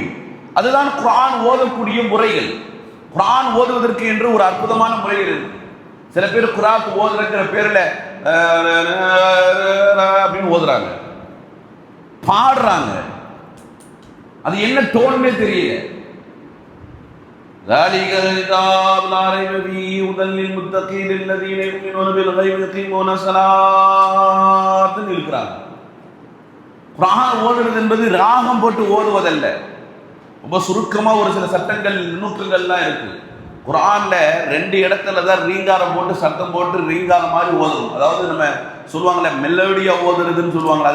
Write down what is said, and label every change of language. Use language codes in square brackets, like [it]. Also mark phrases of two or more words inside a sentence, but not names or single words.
[ta] அதுதான் குர்ஆன் ஓதக்கூடிய முறைகள். குர்ஆன் ஓதுவதற்கு என்று ஒரு அற்புதமான முறைகள் இருக்கு. சில பேர் குர்ஆன் ஓதுறங்கிற பேர்ல அப்படின்னு ஓதுறாங்க, பாடுறாங்க. அது என்ன டோன்னே தெரியல. [ar] ذَلِكَ الْكِتَابُ لَا رَيْبَ فِيهِ هُدًى لِّلْمُتَّقِينَ الَّذِينَ يُؤْمِنُونَ بِالْغَيْبِ وَيُقِيمُونَ الصَّلَاةَ இருக்கிறாங்க. [ta] குர்ஆன் ஓதுறது என்பது ராகம் போட்டு ஓதுவதல்ல. ரொம்ப சுருக்கமா ஒரு சில சட்டங்கள், நுணுக்கங்கள்லாம் இருக்கு. குர்ஆன்ல 2 இடத்துல தான் ரீங்காரம் போட்டு சத்தம் போட்டு ரீங்காரம் மாதிரி ஓதணும். அதாவது நம்ம சொல்லுவாங்கல்ல மெலோடியா ஓதுறதுன்னு சொல்லுவாங்க.